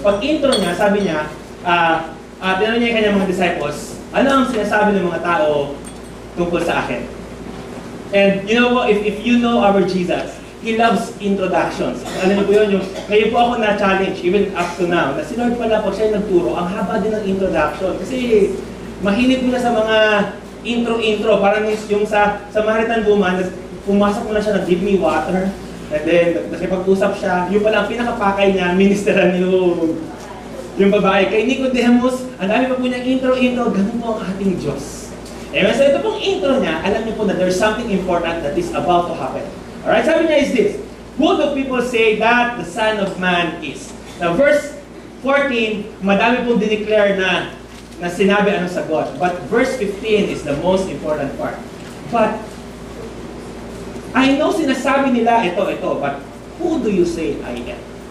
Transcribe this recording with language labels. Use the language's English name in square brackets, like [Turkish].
[Filipino] Pag intro niya, sabi niya, tinanong niya yung kanyang mga disciples, ano ang sinasabi ng mga tao tungkol sa akin? [English] And you know what, if you know our Jesus, He loves introductions. [Filipino] Alam niyo po yun, ngayon po ako na-challenge, even up to now, na si Lord pala po siya yung nagturo, ang haba din ng introduction. Kasi mahilig mo na sa mga intro-intro, parang yung sa Samaritan woman, pumasok mo na siya na [English] give me water, [Filipino] and then nakipag-usap siya, yung pala ang pinakapakay niya, ministeran yung babae. Kay Nicodemus, ang dami pa po niyang intro, ganun po ang ating Diyos. So ito pong intro niya, alam niyo po na [English] there's something important that is about to happen. Alright, [Filipino] sabi niya [English] is this, who do people say that the Son of Man is? [Filipino] Now verse 14, madami pong dineclare na sinabi anong sagot. [English] But verse 15 is the most important part. But I know [Filipino] sinasabi nila ito, [English] but who do you say I am?